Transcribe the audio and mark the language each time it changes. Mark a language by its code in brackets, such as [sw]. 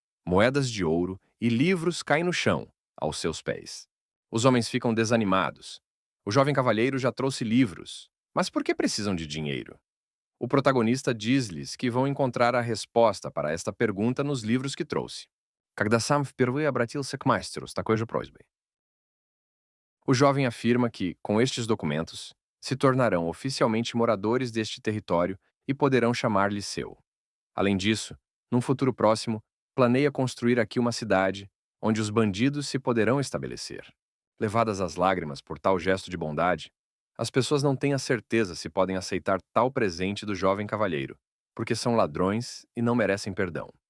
[pt] Moedas de ouro e livros caem no chão, aos seus pés. Os homens ficam desanimados. O jovem cavalheiro já trouxe livros, mas por que precisam de dinheiro? O protagonista diz-lhes que vão encontrar a resposta para esta pergunta nos livros que trouxe. [ru] Когда сам впервые обратился к мастеру с такой же просьбой. [pt] O jovem afirma que, com estes documentos, se tornarão oficialmente moradores deste território e poderão chamar-lhe seu. Além disso, num futuro próximo, planeia construir aqui uma cidade onde os bandidos se poderão estabelecer. Levadas às lágrimas por tal gesto de bondade, as pessoas não têm a certeza se podem aceitar tal presente do jovem cavalheiro, porque são ladrões e não merecem perdão.